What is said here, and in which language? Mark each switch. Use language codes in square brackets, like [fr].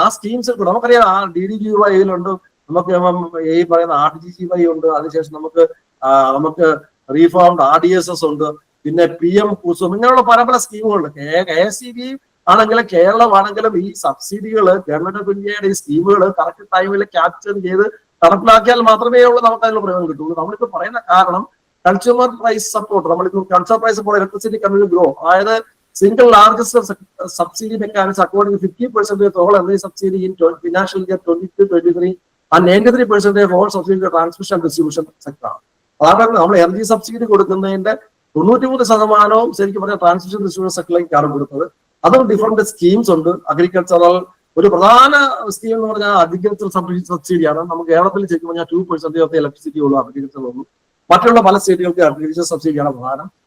[ml] ആ സ്കീംസ് നമുക്കറിയാം, DDGYയിലുണ്ട്, നമുക്ക് ഈ പറയുന്ന RDGY ഉണ്ട്, അതിനുശേഷം നമുക്ക് റീഫോംഡ് RDSS ഉണ്ട്, പിന്നെ PM കുസും, ഇങ്ങനെയുള്ള പല സ്കീമുകളുണ്ട്. KSEB ആണെങ്കിലും കേരളമാണെങ്കിലും ഈ സബ്സിഡികൾ ഗവൺമെന്റ് ഓഫ് ഇന്ത്യയുടെ ഈ സ്കീമുകൾ കറക്റ്റ് ടൈമിൽ ക്യാപ്ചർ ചെയ്ത് നടപ്പിലാക്കിയാൽ മാത്രമേ ഉള്ളൂ നമുക്ക് അതിനുള്ള പ്രയോജനം കിട്ടുള്ളൂ. നമ്മളിപ്പോ പറയുന്ന കാരണം കൺസ്യൂമർ പ്രൈസ് സപ്പോർട്ട്, നമ്മളിപ്പോ consumer price support electricity consumer grow, അതായത് [en] single largest subsidy mechanism according to 50% of all energy subsidy in financial year 22-23 and 93% of all subsidy to transmission and distribution sector. [ml] അതാണ് നമ്മൾ energy subsidy കൊടുക്കുന്നതിന്റെ 93% ശരിക്കും പറഞ്ഞാൽ transmission distribution സെക്ടറിലേക്കാണ് കൊടുത്തത്. അതും different schemes ഉണ്ട്. Agricultural ഒരു പ്രധാന സ്കീം എന്ന് പറഞ്ഞാൽ അഗ്രികൾച്ചർ സബ്സിഡിയാണ്. നമുക്ക് കേരളത്തിൽ ശരിക്കും പറഞ്ഞാൽ 2% ഓഫ് ഇലക്ട്രിസിറ്റി ഉള്ളൂ അഗ്രികൾച്ചർ ഉള്ളൂ. മറ്റുള്ള പല സ്റ്റേറ്റുകൾക്ക് അഗ്രികൾച്ചർ സബ്സിഡിയാണ് പ്രധാനം.